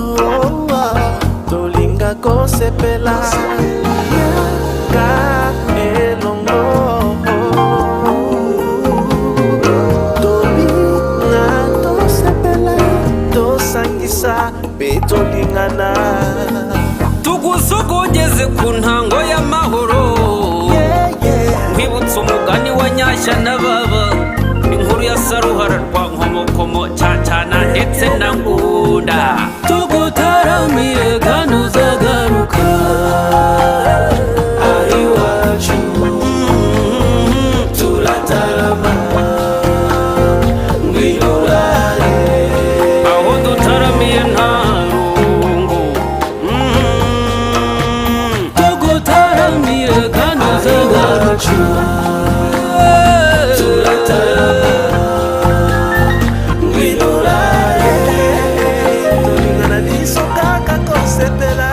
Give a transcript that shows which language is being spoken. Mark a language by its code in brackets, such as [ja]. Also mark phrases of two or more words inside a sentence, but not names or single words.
[ln] tolinga kosepela ka elongo tobina tosepela tosangisa pe tolingana [rw] tugusogongeze ku ntango y'amahoro. Nkwibutsa umugani wa Nyashya na Baba, inkuru ya Saruhara rwa Nkomokomo Cyacana ndetse na Ngunda. Tugutaramire kandi uzagaruka iwacu turatarama ngwino urare aho dutaramiye nta rungu. Tugutaramire kandi uzagaruka turatarama ngwino urare [ln] tolingana niso kaka kosepela